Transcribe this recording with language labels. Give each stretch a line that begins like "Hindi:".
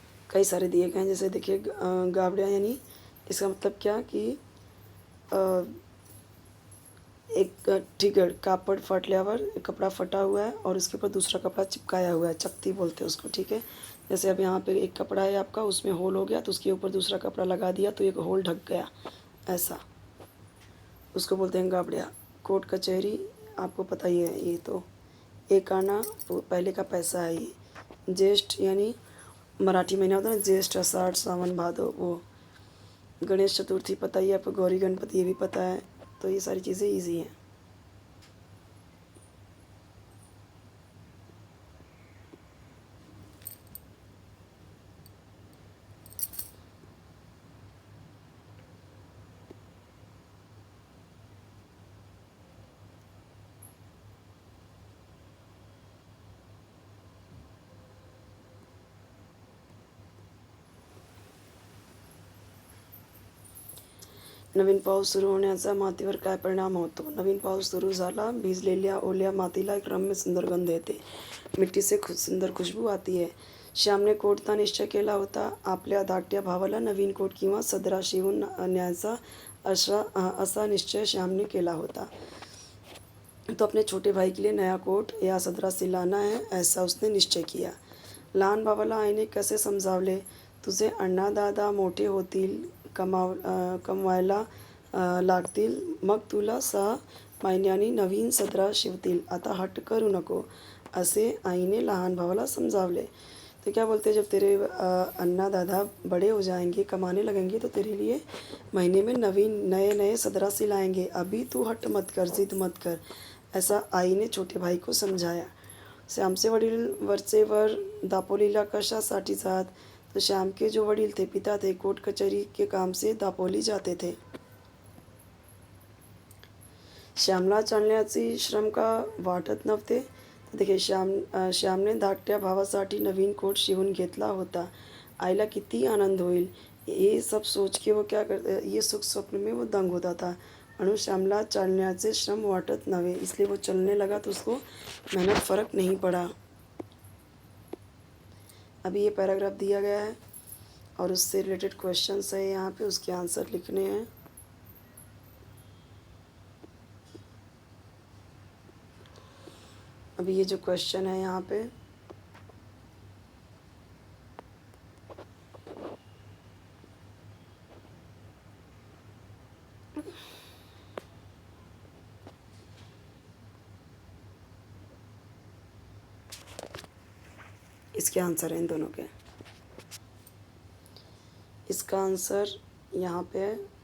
Hindi: कई सारे दिए गए हैं. जैसे देखिए गावड़िया यानी इसका मतलब क्या कि एक ठीक है,
Marathi: कापड़ फटल्यावर,
Hindi: कपड़ा फटा हुआ है और उसके ऊपर दूसरा कपड़ा चिपकाया हुआ है, चकती बोलते हैं उसको, ठीक है. जैसे अब यहाँ पे एक कपड़ा है आपका, उसमें होल हो गया तो उसके ऊपर दूसरा कपड़ा लगा दिया तो एक होल ढक गया, ऐसा, उसको बोलते हैं गावड़िया. कोर्ट कचहरी आपको पता ही है, ये तो एक आना पहले का पैसा है ये. ज्येष्ठ यानी मराठी महीना होता है ना, ज्येष्ठ, आषाढ़, सावन, भादो, वो. गणेश चतुर्थी पता ही है आपको, गौरी गणपति ये भी पता है. तो ये सारी चीज़ें ईजी हैं.
Marathi: नवीन पाऊस सुरू होण्याचा मातीवर काय परिणाम होतो. नवीन पाऊस सुरू झाला, भिजलेल्या ओल्या मातीला एक रम्य सुंदर गंध येते,
Hindi: मिट्टी से सुंदर खुशबू आती है.
Marathi: श्यामने कोटचा निश्चय केला होता. आपल्या धाकट्या भावाला नवीन कोट किंवा सदरा शिवून न्यायचा असा निश्चय श्यामने केला होता.
Hindi: तो अपने छोटे भाई के लिए नया कोट या सदरा सिलाना है, ऐसा उसने निश्चय किया.
Marathi: लहान भावाला आईने कसे समजावले. तुझे अण्णा दादा मोठे होतील, कमवायला लागतील, मग तुला 6 महिन्यांनी नवीन सदरा शिवतील, आता हट्ट करू नको, असे आईने लहान भावाला समजावले.
Hindi: तो क्या बोलते हैं, जब तेरे अन्ना दादा बड़े हो जाएंगे, कमाने लगेंगे, तो तेरे लिए महीने में नए नए सदरा सिलाएंगे, अभी तू हट मत कर, जिद मत कर, ऐसा आई ने छोटे भाई को समझाया.
Marathi: श्यामचे वडील वरचेवर दापोलीला कशासाठी जात.
Hindi: तो श्याम के जो वडील थे, पिता थे, कोर्ट कचहरी के काम से दापोली जाते थे.
Marathi: श्यामला चालण्याची श्रम का वाटत नव्हते. देखिए श्यामने धाकट्या भावासाठी नवीन कोट शिवून घेतला होता. आईला किती आनंद होईल,
Hindi: ये सब सोच के वो क्या करते, ये सुख स्वप्न में वो दंग होता था.
Marathi: म्हणून श्यामला चालण्याचे श्रम वाटत नव्हे,
Hindi: इसलिए वो चलने लगा तो उसको मेहनत फ़र्क नहीं पड़ा. अभी ये पैराग्राफ दिया गया है और उससे रिलेटेड क्वेश्चंस है यहाँ पे, उसके आंसर लिखने हैं. अभी ये जो क्वेश्चन है यहाँ पे, इसके आंसर हैं इन दोनों के. इसका आंसर यहाँ पे है